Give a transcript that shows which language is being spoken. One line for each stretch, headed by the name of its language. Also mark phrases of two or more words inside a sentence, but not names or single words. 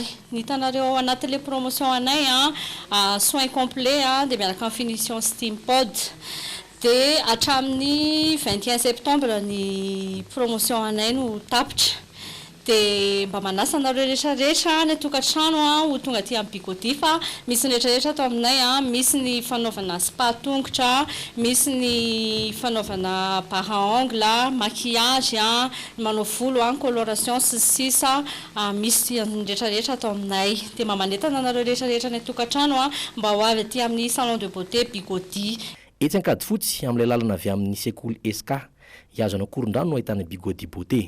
Malagasy: Ny hitanareo anatin'ilay promotion anay
French: soin complet
Malagasy: dia miaraka amin'ny finition steam pod dia hatramin'ny 21 septembre ny promotion anay no tapitra. Dia mba manasa nareo rehetrarehetra ny tokantrano ho tonga aty amin'ny Bigody fa misy ny rehetrarehetra atao aminay misy ny fanaovana spa tongotra, misy ny fanaovana
French: barre à ongles,
Malagasy: maquillage, manao volo, coloration sy sisa, misy ny rehetrarehetra atao aminay. Dia mba manentana nareo rehetrarehetra ny tokantrano mba ho avy aty amin'ny
French: salon de beauté
Malagasy: Bigody. Etsy ankady fotsy amin'ilay lalana avy amin'ny sekoly SK iazana koron-drano no ahitana Bigody Beauté.